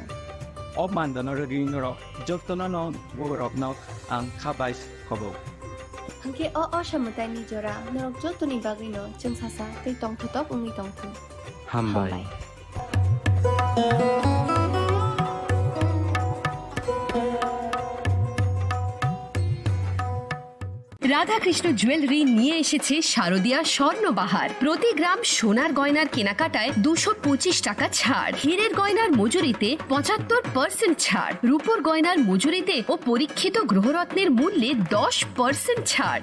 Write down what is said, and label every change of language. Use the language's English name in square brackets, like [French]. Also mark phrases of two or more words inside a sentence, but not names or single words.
[Bodo] मानदानर नरक जतन रग्न आं खाबाइस खबो हांखे असमताइनि जरा नरक जतनि बागैनो जों सासा तै तंथतक उंनि तंथों हामबाय [Bangla] রাধাকৃষ্ণ জুয়েলারি নিয়ে এসেছে শারদীয়া স্বর্ণবাহার। প্রতি গ্রাম সোনার গয়নার কেনাকাটায় 225 টাকা ছাড়, হীরের গয়নার মজুরিতে 75% ছাড়, রূপোর গয়নার মজুরিতে ও পরীক্ষিত গ্রহরত্নের মূল্যে 10% ছাড়।